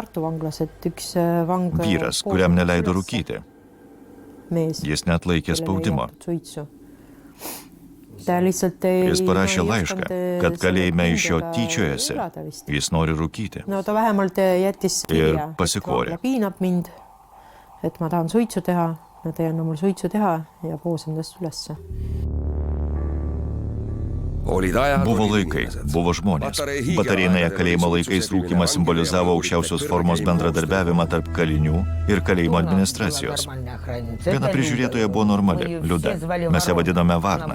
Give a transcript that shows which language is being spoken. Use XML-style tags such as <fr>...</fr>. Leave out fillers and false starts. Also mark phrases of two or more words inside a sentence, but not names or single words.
<lt>Vyras, kuriam neleido rūkyti. Jis net laikė spaudimo. Jis parašė laišką, kad kalėjime iš jo tyčiojasi, jis nori rūkyti. Ir pasikorė.</lt> <et>et ma tahan suitsu teha, nad ei anna mul suitsu teha ja poos endast ülesse.</et> <lt>Buvo laikai, buvo žmonės. Batareinėje kalėjimo laikais rūkymas simbolizavo aukščiausios formos bendradarbiavimą tarp kalinių ir kalėjimo administracijos. Viena prižiūrėtoja buvo normali, Liuda. Mes ją vadinome Varna.</lt>